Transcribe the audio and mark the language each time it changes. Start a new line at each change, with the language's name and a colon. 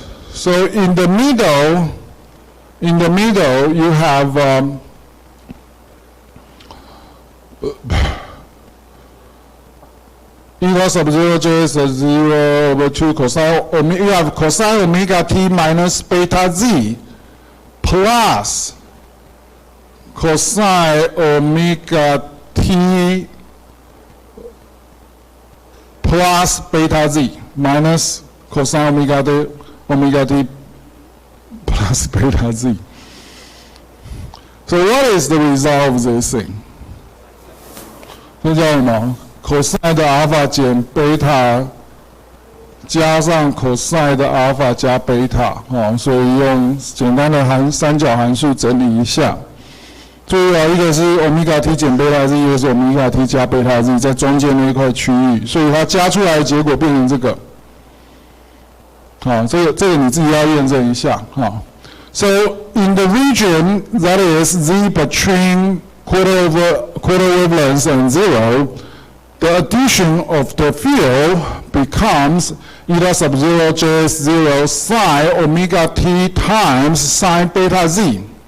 English: So in the middle, you have eta sub 0 j is 0 over 2 cosine, you have cosine omega t minus beta z plus cosine omega t plus beta z minus cosine omega t plus beta z. So what is the result of this thing?
Chinese: 这叫什么 ？cosine 的 alpha 减 beta 加上 cosine 的 alpha 加 beta 所以用简单的三角函数整理一下。注意一个是 omega t 减 beta z， 一个是 omega t 加 beta z， 在中间那一块区域，所以它加出来的结果变成这个。这个你自己要验证一下。
English: So in the region that is z between quarter wavelengths and 0, the addition of the field becomes eta sub 0 j 0 sine omega t times sine beta z.